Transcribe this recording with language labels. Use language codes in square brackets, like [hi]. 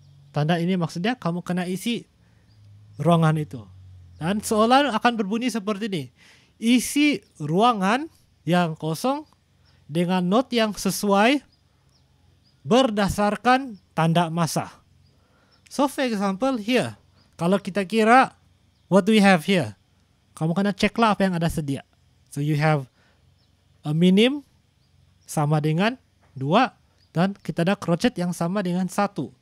[ms] Tanda ini maksudnya kamu kena isi ruangan itu. Dan soalan akan berbunyi seperti ini. Isi ruangan yang kosong dengan not yang sesuai berdasarkan tanda masa. [en] So for example here, [ms] kalau kita kira [en] what do we have here? [ms] Kamu kena ceklah apa yang ada sedia. [en] So you have a minim [ms] sama dengan 2 dan kita ada crochet yang sama dengan 1.